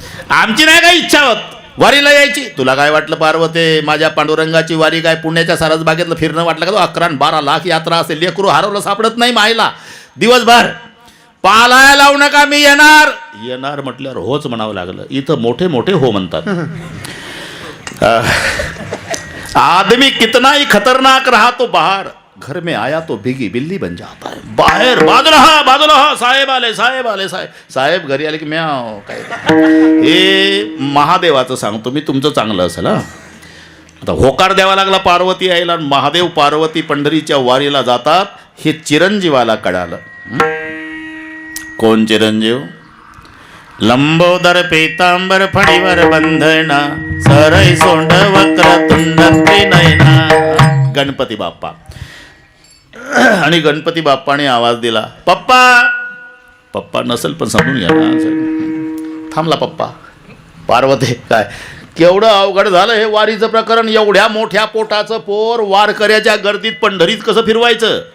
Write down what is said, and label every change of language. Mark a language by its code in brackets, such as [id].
[mr] आमची नाही काय इच्छा होत वारीला यायची. तुला काय वाटलं पार्वती, माझ्या पांडुरंगाची वारी काय पुण्याच्या सारसबागेतलं फिरणं वाटलं का? तो 11-12 लाख यात्रा असेल. लेकरू हरवलं सापडत नाही मायला दिवसभर. पालाय लावू नका, मी येणार. येणार म्हटल्यावर होच म्हणावं लागलं. इथं मोठे मोठे हो म्हणतात. [hi] आदमी कितना ही खतरनाक रहा तो बाहर, घर में आया तो भीगी बिल्ली बन जाता है. [mr] बाहेर बाजूला साहेब आले, साहेब आले, साहेब घरी आले की म्याव. काय हे महादेवाचं सांगतो मी, तुमचं चांगलं असेल. हा आता होकार द्यावा लागला पार्वती आईला. महादेव पार्वती पंढरीच्या वारीला जातात हे चिरंजीवाला कळालं. कोण चिरंजीव? लंबोदर पीतांबर फणीवर बंधना, सरई सोंड वक्र तुंड त्रिनयना. गणपती बाप्पा. आणि गणपती बाप्पाने आवाज दिला, पप्पा. पप्पा नसेल पण समजून घ्या ना. थांबला पप्पा. पार्वती काय केवढं अवघड झालं हे वारीचं प्रकरण. एवढ्या मोठ्या पोटाचं पोर वारकऱ्याच्या गर्दीत पंढरीत कसं फिरवायचं?